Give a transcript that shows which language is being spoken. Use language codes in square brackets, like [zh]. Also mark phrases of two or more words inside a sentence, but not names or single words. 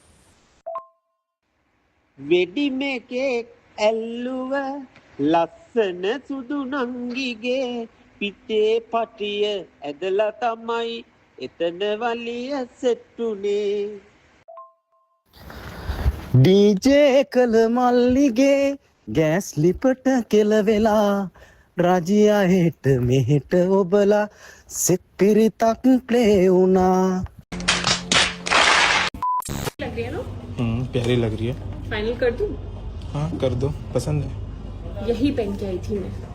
[si] වෙඩි මේකේ ඇල්ලුව ලස්සන සුදු නංගිගේ පිටේ පටිය ඇදලා තමයි එතන වලිය සෙට්ටුනේ ඩීජේ කළ මල්ලිගේ ගෑස් ලිපට කෙලවෙලා රජියා හෙට මෙහෙට ඔබලා සෙත්පිරිතක් ප්ලේ වුණා [hi] प्यारी लग रही है फाइनल कर दूं हाँ कर दो पसंद है यही पहन के आई थी मैं